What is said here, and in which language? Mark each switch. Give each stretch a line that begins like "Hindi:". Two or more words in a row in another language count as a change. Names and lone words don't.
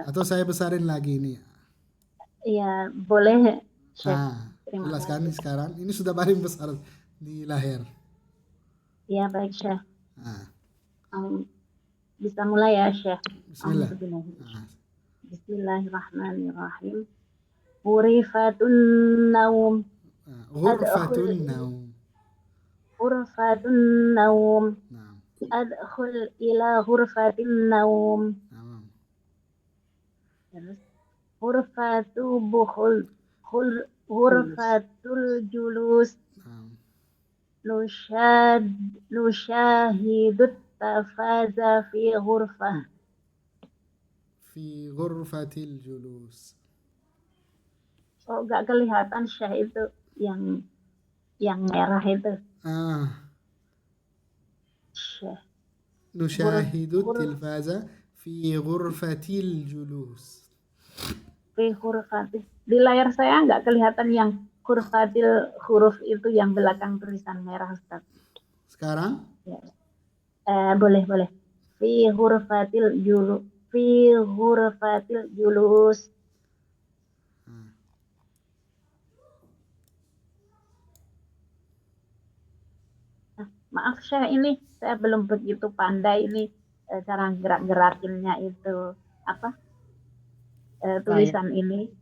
Indonesian: Atau saya besarin lagi ini? Iya, boleh, Syekh. Terima Jelas kasih. kan sekarang? Ini sudah paling besar di layar. Iya, baik, Syekh. Nah, Bisa mulai ya, Syekh.
Arabic: Bismillah. بسم الله الرحمن الرحيم. غرفة النوم. غرفة النوم. غرفة النوم.
Indonesian: Nah,
Arabic: ادخل إلى غرفة النوم. tamam. Terus غرفة بخول. غرفة الجلوس.
Indonesian: Nah,
Arabic: نشاهد التلفاز في غرفة. في غرفة الجلوس.
Indonesian: Oh, gak kelihatan, Syekh, itu yang merah itu. Syekh.
Arabic: نشاهد التلفاز في غرفة الجلوس. في غرفة.
Indonesian: Di layar saya nggak kelihatan yang ghurfatil, huruf itu yang belakang tulisan merah, Ustaz. Sekarang? Ya. Boleh.
Arabic: في غرفة الجلوس.
Indonesian: Maaf, Syekh, ini saya belum begitu pandai ini cara gerak-gerakinnya itu apa tulisan ini